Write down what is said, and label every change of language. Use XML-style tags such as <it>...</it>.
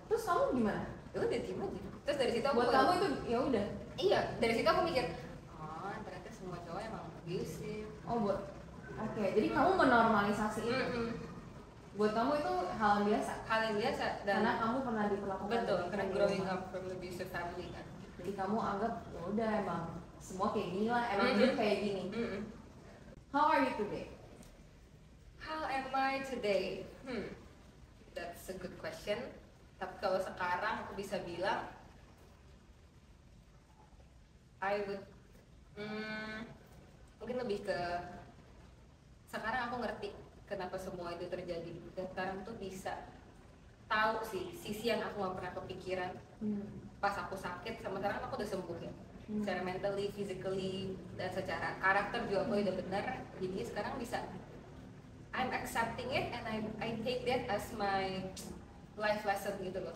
<id>Terus kamu gimana? Ya udah diem aja. Terus dari situ aku buat kamu itu ya udah. Iya, dari situ aku mikir, oh ternyata semua cowok emang abusive. Oke, jadi kamu menormalisasi itu. Buat kamu itu hal yang biasa. Dan karena kamu pernah diperlakukan. Betul, karena</id> <en>growing up from abusive family</en> <id>kan. Jadi kamu anggap ya udah emang semua kayak gini lah, emang dia kayak gini.</id> <en>How are you today? How am I today? That's a good question.</en> <id>Tapi kalau sekarang aku bisa bilang</id> <en>I would</en> <id>mungkin lebih ke sekarang aku ngerti kenapa semua itu terjadi, dan sekarang tuh bisa tahu sih sisi yang aku nggak pernah kepikiran pas aku sakit, sama sekarang aku udah sembuh ya, secara</id> <en>mentally, physically,</en> <id>dan secara karakter juga aku udah bener. Jadi sekarang bisa</id> <en>I'm accepting it and I take that as my life lesson</en> <id>gitu loh.</id>